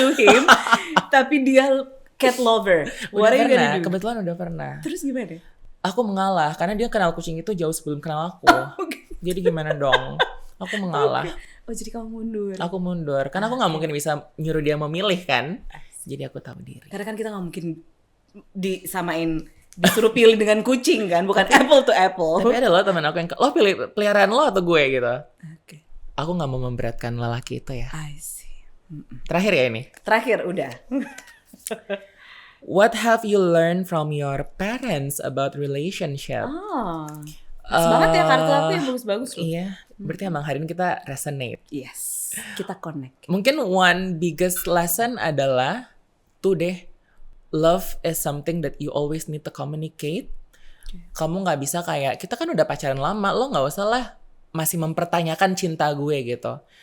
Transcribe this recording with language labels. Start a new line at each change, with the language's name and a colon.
English: to him,
Indonesian: tapi dia
English: cat lover. What are you gonna do?
Indonesian: Kebetulan udah pernah. Terus gimana? Aku mengalah karena dia kenal kucing itu jauh sebelum kenal aku. Jadi gimana dong? Aku mengalah. Oh jadi kamu mundur. Aku mundur karena aku nggak mungkin bisa nyuruh dia memilih kan. Jadi aku tahu diri. Karena kan kita nggak mungkin disuruh pilih dengan kucing kan, bukan
English: apple to apple.
Indonesian: Tapi ada loh teman aku yang lo pilih peliharaan lo atau gue gitu. Oke. Aku nggak mau memberatkan lelaki itu ya.
English: I see.
Indonesian: Terakhir ya ini. Terakhir udah.
English: What have you learned from your parents about relationship? Oh.
Indonesian: Semangat ya kartu aku yang bagus-bagus loh. Iya, berarti emang hari ini kita resonate.
English: Yes,
Indonesian: kita
English: connect.
Indonesian: Mungkin
English: one biggest lesson
Indonesian: adalah tuh deh,
English: love is something that you always need to communicate.
Indonesian: Kamu nggak bisa kayak, kita kan udah pacaran lama, lo nggak usah lah masih mempertanyakan cinta gue gitu.